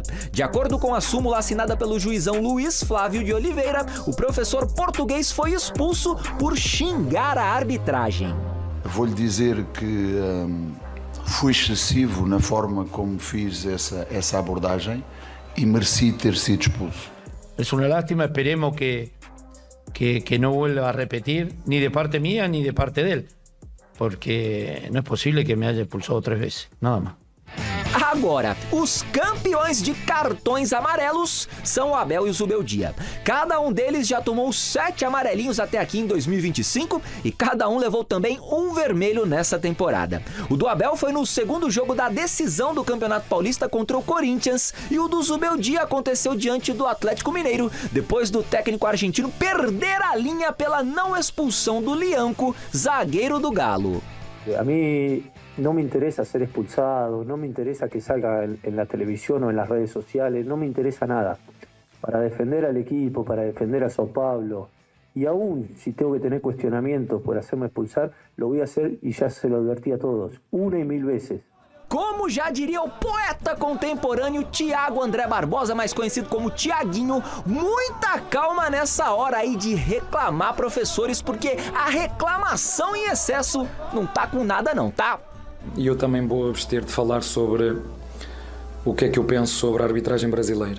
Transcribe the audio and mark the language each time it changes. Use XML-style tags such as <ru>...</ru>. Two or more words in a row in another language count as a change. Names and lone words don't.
<pt>De acordo com a súmula assinada pelo juizão Luiz Flávio de Oliveira, o professor português foi expulso por xingar a arbitragem. Vou-lhe dizer que fui excessivo na forma como fiz essa abordagem e mereci ter sido expulso.</pt> <es>Es una lástima, esperemos que no vuelva a repetir, ni de parte mía ni de parte de él, porque no es posible que me haya expulsado 3 veces, nada más.</es> <pt>Agora, os campeões de cartões amarelos são o Abel e o Zubeldia. Cada um deles já tomou 7 amarelinhos até aqui em 2025 e cada um levou também um vermelho nessa temporada. O do Abel foi no segundo jogo da decisão do Campeonato Paulista contra o Corinthians e o do Zubeldia aconteceu diante do Atlético Mineiro, depois do técnico argentino perder a linha pela não expulsão do Lianco, zagueiro do Galo.</pt> <es>A mí no me interesa ser expulsado, no me interesa que salga en la televisión o en las redes sociales, no me interesa nada. Para defender al equipo, para defender a São Paulo, y aún si tengo que tener cuestionamientos por hacerme expulsar, lo voy a hacer y ya se lo advertí a todos, 1 y 1000 veces.</es> <pt>Como já diria o poeta contemporâneo Tiago André Barbosa, mais conhecido como Tiaguinho, muita calma nessa hora aí de reclamar, professores, porque a reclamação em excesso não tá com nada não, tá? E eu também vou abster de falar sobre o que é que eu penso sobre a arbitragem brasileira.</pt>